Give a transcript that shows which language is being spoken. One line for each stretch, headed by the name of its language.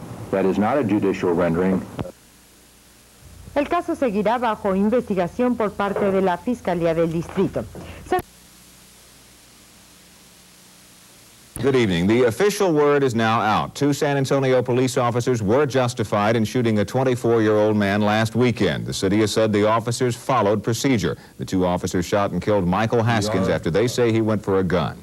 English: That is not a judicial rendering.
Spanish: El caso seguirá bajo investigación por parte de la Fiscalía del Distrito.
English: Good evening. The official word is now out. 2 San Antonio police officers were justified in shooting a 24-year-old man last weekend. The city has said the officers followed procedure. The 2 officers shot and killed Michael Haskins after they say he went for a gun.